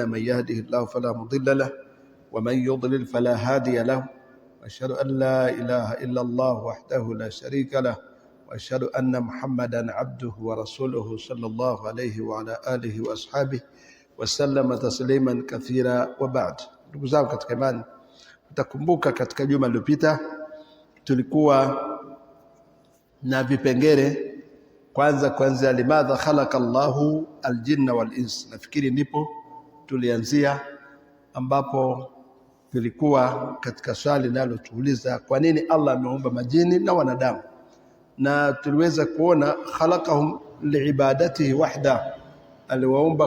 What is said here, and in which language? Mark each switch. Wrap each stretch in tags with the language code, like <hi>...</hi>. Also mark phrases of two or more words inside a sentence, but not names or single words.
<ar>من يهده الله فلا مضل له ومن يضلل فلا هادي له، وأشهد أن لا إله إلا الله وحده لا شريك له، وأشهد أن محمدا عبده ورسوله صلى الله عليه وعلى آله وأصحابه وسلم تسليما كثيرا. وبعد.</ar> <sw>Ndugu zangu katika imani, utakumbuka katika juma lililopita tulikuwa na vipengele kwanza</sw> <ar>لماذا خلق الله الجن والإنس.</ar> <sw>Nafikiri ndipo tulianzia, ambapo tulikuwa katika swali linalotuuliza kwa nini Allah ameumba majini na wanadamu, na tuliweza kuona</sw> <ar>خلقهم لعبادته وحده,</ar> <sw>aliwaumba</sw>